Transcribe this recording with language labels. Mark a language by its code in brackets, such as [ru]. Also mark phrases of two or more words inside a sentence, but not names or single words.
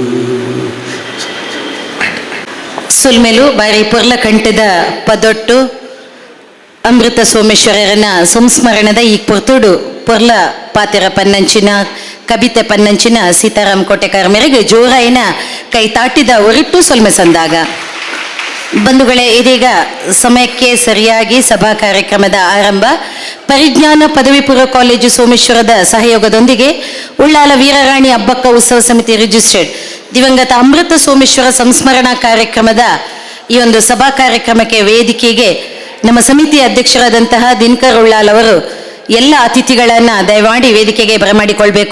[tcy] ಸುಲ್ಮೆಲು ಬಾರಿ ಪೊರ್ಲ ಕಂಠದ ಪದೊಟ್ಟು ಅಮೃತ ಸೋಮೇಶ್ವರರನ ಸಂಸ್ಮರಣದ ಈ ಪೊರ್ತುಡು ಪೊರ್ಲ ಪಾತೆರ ಪನ್ನಂಚಿನ ಕವಿತೆ ಪನ್ನಂಚಿನ ಸೀತಾರಾಮ್ ಕೋಟೆಕಾರ ಮೇರೆಗೆ ಜೋರಾಯಿನ ಕೈ ತಾಟಿದ ಹೊರಟು ಸೊಲ್ಮೆ ಸಂದಾಗ. [kn] ಬಂಧುಗಳೇ, ಇದೀಗ ಸಮಯಕ್ಕೆ ಸರಿಯಾಗಿ ಸಭಾ ಕಾರ್ಯಕ್ರಮದ ಆರಂಭ. ಪರಿಜ್ಞಾನ ಪದವಿ ಪೂರ್ವ ಕಾಲೇಜು ಸೋಮೇಶ್ವರದ ಸಹಯೋಗದೊಂದಿಗೆ ಉಳ್ಳಾಲ ವೀರರಾಣಿ ಅಬ್ಬಕ್ಕ ಉತ್ಸವ ಸಮಿತಿ ರಿಜಿಸ್ಟರ್ಡ್ ದಿವಂಗತ ಅಮೃತ ಸೋಮೇಶ್ವರ ಸಂಸ್ಮರಣಾ ಕಾರ್ಯಕ್ರಮದ ಈ ಒಂದು ಸಭಾ ಕಾರ್ಯಕ್ರಮಕ್ಕೆ ವೇದಿಕೆಗೆ ನಮ್ಮ ಸಮಿತಿಯ ಅಧ್ಯಕ್ಷರಾದಂತಹ ದಿನಕರ್ ಉಳ್ಳಾಲ್ ಅವರು ಎಲ್ಲ ಅತಿಥಿಗಳನ್ನು ದಯಮಾಡಿ ವೇದಿಕೆಗೆ ಬರಮಾಡಿಕೊಳ್ಬೇಕು.